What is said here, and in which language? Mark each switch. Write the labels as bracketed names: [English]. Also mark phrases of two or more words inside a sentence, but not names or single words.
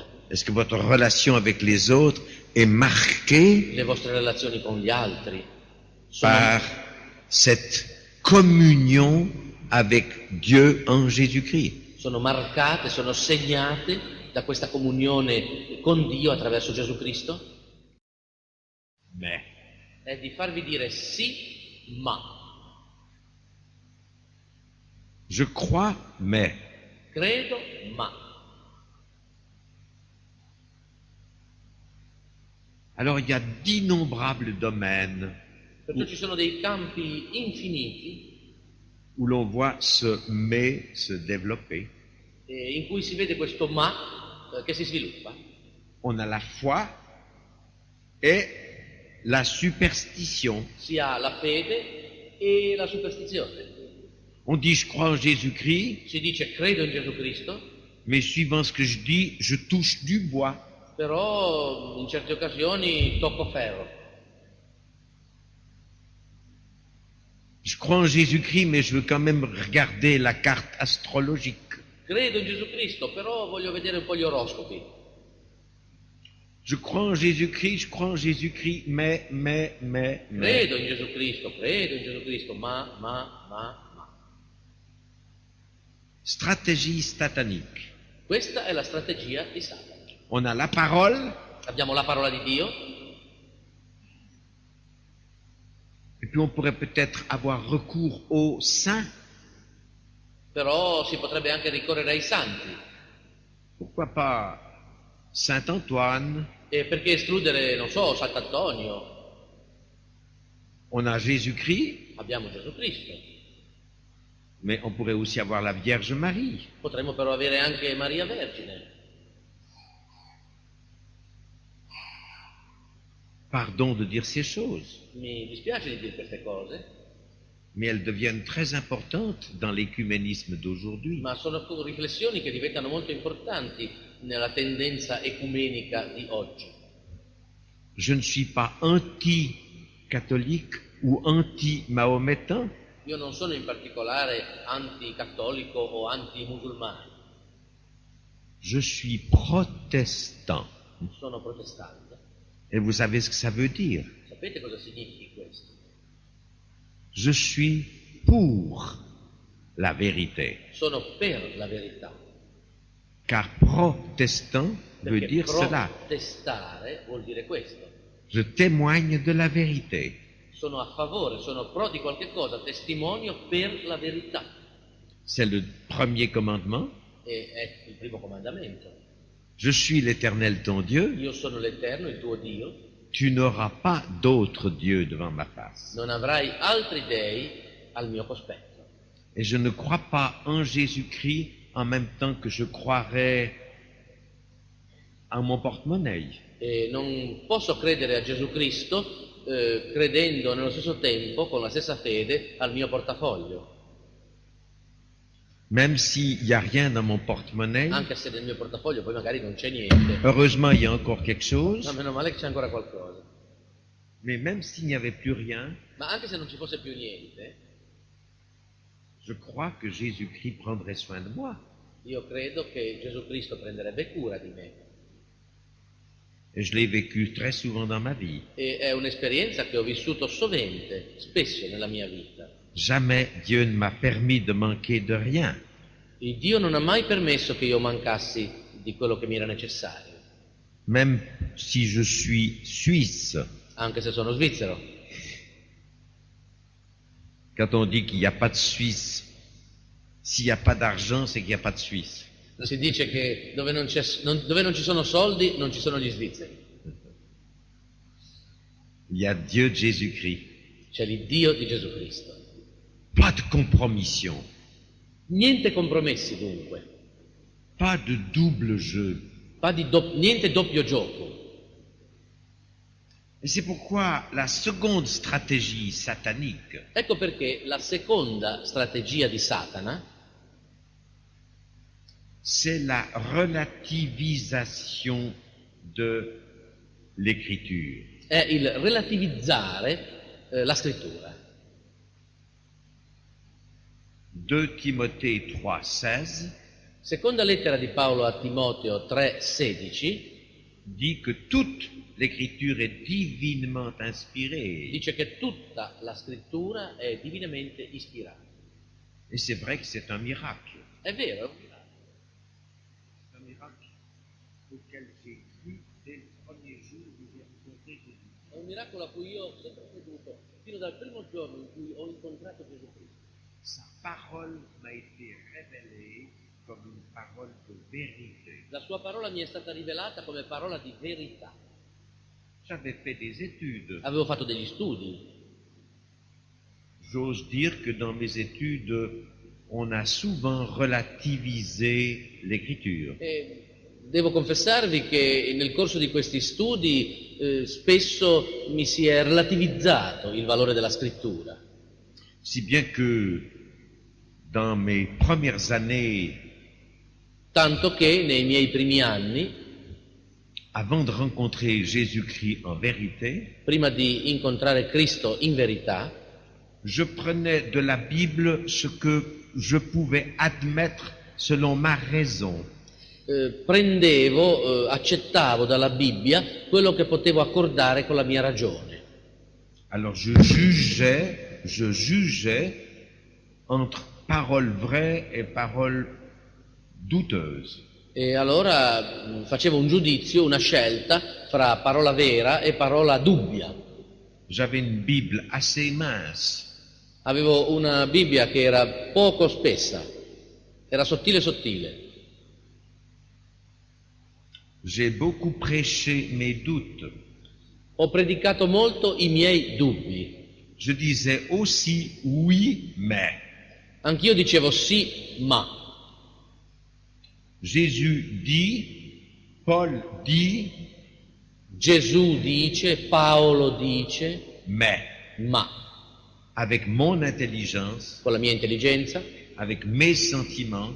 [French] Est-ce que votre relation avec les autres est marquée [Italian] Le vostre relazioni con gli altri? Sono, [French] par cette communion avec Dieu en Jésus-Christ? [Italian] sono marcate, sono segnate da questa comunione con Dio attraverso Gesù Cristo? [French] Mais [Italian] È di farvi dire sì, ma. [French] je crois, mais [Italian] Credo, ma. [French] alors il y a d'innombrables domaines [Italian] Perciò ci sono dei campi infiniti [French] où l'on voit ce mais se développer. [Italian] in cui si vede questo ma che si sviluppa. [French] On a la foi et la superstition. [Italian] Si ha la fede e la superstizione. [French] On dit je crois en Jésus-Christ, [Italian] Si dice credo in Gesù Cristo, [French] mais suivant ce que je dis, je touche du bois. [Italian] però in certe occasioni tocco ferro. [French] Je crois en Jésus-Christ, mais je veux quand même regarder la carte astrologique. [Italian] Credo in Gesù Cristo, però voglio vedere un po' gli oroscopi. [French] Je crois en Jésus-Christ, mais. [Italian] Credo in Gesù Cristo, ma. [French] Stratégie satanique. [Italian] Questa è la strategia di Satana. [French] On a la parole, [Italian] Abbiamo la parola di Dio, [French] et puis on pourrait peut-être avoir recours aux saints. [Italian] però si potrebbe anche ricorrere ai santi. [French] Pourquoi pas Saint Antoine? [Italian] E perché escludere, non so, Sant'Antonio? [French] On a Jésus-Christ, [Italian] Abbiamo Gesù Cristo. [French] mais on pourrait aussi avoir la Vierge Marie. [Italian] Potremmo però avere anche Maria Vergine. [French] Pardon de dire ces choses, [Italian] Mi dispiace di dire queste cose, [French] mais elles deviennent très importantes dans l'écuménisme d'aujourd'hui. [Italian] ma sono riflessioni che diventano molto importanti nella tendenza ecumenica di oggi. [French] Je ne suis pas anti-catholique ou anti-mahométain. [Italian] Io non sono in particolare anticattolico o antimusulmano, [French] Je suis protestant. [Italian] sono protestante. [French] Et vous savez ce que ça veut dire? [Italian] Sapete cosa significa questo? [French] Je suis pour la vérité. [Italian] Sono per la verità. [French] Car protestant veut [Italian] Perché [French] dire cela. [Italian] protestare vuol dire questo. [French] Je témoigne de la vérité. [Italian] Sono a favore, sono pro di qualche cosa, testimonio per la verità. [French] C'est le premier commandement. [Italian] E è il primo comandamento. [French] Je suis l'Éternel ton Dieu. [Italian] Io sono l'Eterno, il tuo Dio. [French] Tu n'auras pas d'autre Dieu devant ma face. [Italian] Non avrai altri dei al mio cospetto. [French] Et je ne crois pas en Jésus-Christ en même temps que je croirais en mon porte-monnaie. [Italian] E non posso credere a Gesù Cristo credendo nello stesso tempo, con la stessa fede, al mio portafoglio. [French] Même s'il n'y a rien dans mon porte-monnaie, [Italian] Anche se nel mio portafoglio poi magari non c'è niente. [French] heureusement il y a encore quelque chose, [Italian] Ma meno male che c'è ancora qualcosa. [French] mais même s'il n'y avait plus rien, [Italian] Ma anche se non ci fosse più niente, [French] je crois que Jésus-Christ prendrait soin de moi. [Italian] io credo che Gesù Cristo prenderebbe cura di me. [French] Et je l'ai vécu très souvent dans ma vie. [Italian] E è un'esperienza che ho vissuto sovente, spesso nella mia vita. [French] Jamais Dieu ne m'a permis de manquer de rien. [Italian] Il Dio non ha mai permesso che io mancassi di quello che mi era necessario, [French] Même si je suis suisse, [Italian] anche se sono svizzero. [French] quand on dit qu'il n'y a pas de Suisse, s'il n'y a pas d'argent, c'est qu'il n'y a pas de Suisse. [Italian] Si dice che dove non ci sono soldi non ci sono gli svizzeri. [French] Il y a Dieu de Jésus-Christ. [Italian] C'è l'Iddio di Gesù Cristo. [French] Pas de compromission, [Italian] Niente compromessi dunque, [French] pas de double jeu. [Italian] niente doppio gioco. [French] Et c'est pourquoi la seconde stratégie satanique, [Italian] Ecco perché la seconda strategia di Satana [French] c'est la relativisation de l'écriture. [Italian] è il relativizzare la scrittura. [French] 2 Timothée 3,16 [Italian] Seconda lettera di Paolo a Timoteo 3,16 [French] dit que toute l'écriture est divinement inspirée. [Italian] dice che tutta la scrittura è divinamente ispirata. [French] Et c'est vrai que c'est un miracle. [Italian] È vero? [French] C'est un miracle auquel j'ai cru dès le premier jour où j'ai rencontré Jésus. [Italian] È un miracolo a cui io ho sempre creduto, fino dal primo giorno in cui ho incontrato Gesù Cristo. [French] Sa parole m'a été révélée comme une parole de vérité. [Italian] La sua parola mi è stata rivelata come parola di verità. [French] J'avais fait des études. [Italian] Avevo fatto degli studi. [French] J'ose dire que dans mes études, on a souvent relativisé l'écriture. [Italian] E devo confessarvi che nel corso di questi studi spesso mi si è relativizzato il valore della scrittura. [French] Si bien que dans mes premières années, [Italian] Tanto che nei miei primi anni, [French] avant de rencontrer Jésus-Christ en vérité, [Italian] prima di incontrare Cristo in verità, [French] je prenais de la Bible ce que je pouvais admettre selon ma raison. [Italian] Accettavo dalla Bibbia quello che potevo accordare con la mia ragione. [French] Alors je jugeais entre paroles vraies et paroles douteuses. [Italian] E allora facevo un giudizio, una scelta fra parola vera e parola dubbia. [French] J'avais une Bible assez mince. [Italian] Avevo una Bibbia che era poco spessa, era sottile. [French] J'ai beaucoup prêché mes doutes. [Italian] Ho predicato molto i miei dubbi. [French] Je disais aussi oui, mais. [Italian] Anch'io dicevo sì, ma. [French] Jésus dit, Paul dit, [Italian] Gesù dice, Paolo dice, [French] mais. [Italian] ma. [French] Avec mon intelligence, [Italian] Con la mia intelligenza, [French] avec mes sentiments,